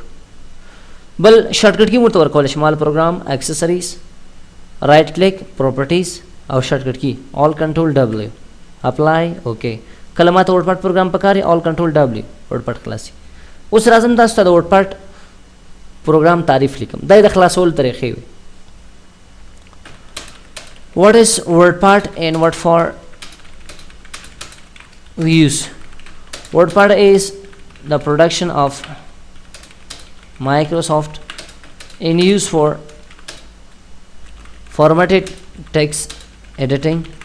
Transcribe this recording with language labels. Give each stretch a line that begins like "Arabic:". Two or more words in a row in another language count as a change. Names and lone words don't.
English: بل shortcut key
Pashto: ورته ورکولی شم،
English: All Program, Accessories, Right Click, Properties او shortcut key Alt Control W, Apply, OK.
Pashto: کله ماته ورډ پاډ پروګرام پکار وي،
English: Alt Control W,
Pashto: ورډ پاډ خلاصي. اوس راځم تاسو ته د ورډ پاډ پروګرام تعریف لیکم. دا د خلاصولو طریقې وي.
English: What is WordPad and what for we use? WordPad is the production of Microsoft in use for formatted text editing